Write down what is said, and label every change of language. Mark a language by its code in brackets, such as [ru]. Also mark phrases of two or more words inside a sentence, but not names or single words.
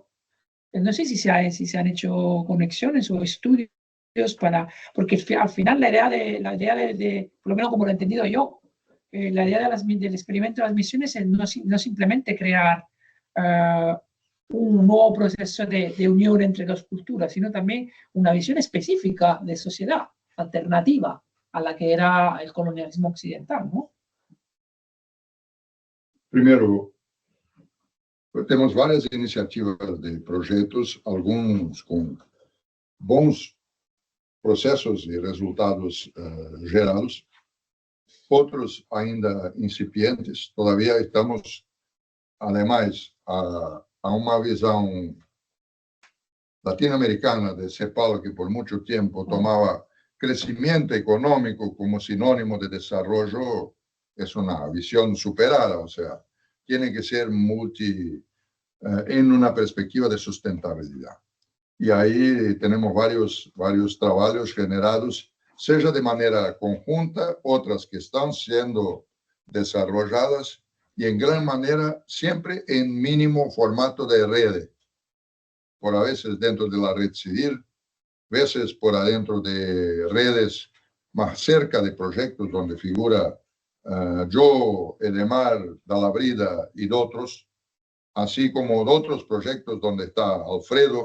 [es] No sé si se han hecho conexiones o estudios porque al final la idea por lo menos como lo he entendido yo, la idea del experimento de las misiones es no simplemente crear un nuevo proceso de unión entre dos culturas, sino también una visión específica de sociedad, alternativa a la que era el colonialismo occidental, ¿no? Primero, [pt] temos várias iniciativas de projetos, alguns com bons processos e resultados gerados, outros ainda incipientes. [es] Todavía estamos, además, [pt] a uma visão latino-americana de CEPAL, que por muito tempo tomava crescimento econômico como sinônimo de desenvolvimento, é uma visão superada, ou seja, tem que ser [es] en una perspectiva de sustentabilidad. Y ahí tenemos varios trabajos generados, sea de manera conjunta, otras que están siendo desarrolladas y en gran manera siempre en mínimo formato de red, por a veces dentro de la red civil, veces por adentro de redes más cerca de proyectos donde figura yo, Edemar, Dalabrida y otros, así como de otros proyectos donde está Alfredo.